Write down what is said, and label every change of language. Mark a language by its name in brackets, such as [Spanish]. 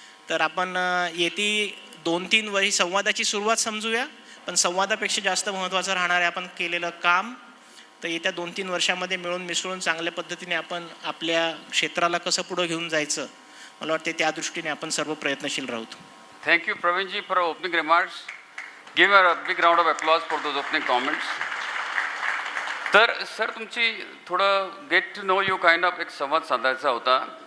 [Marathi] तर आपण येती 2-3 वर्षी संवादाची सुरुवात समजूया, पण संवादापेक्षा जास्त महत्त्वाचं राहणार आहे आपण केलेलं काम. तर येत्या 2-3 वर्षामध्ये मिळून मिसळून चांगल्या पद्धतीने आपण आपल्या क्षेत्राला कसं पुढं घेऊन जायचं मला वाटते त्या दृष्टीने आपण सर्व प्रयत्नशील राहू. [English] Thank you, Pravinji, for our opening remarks. Give her a big round of applause for those opening comments. [Marathi] तर सर तुमची थोडं [English] get to know you kind of [Marathi] एक संवाद साधायचा होता.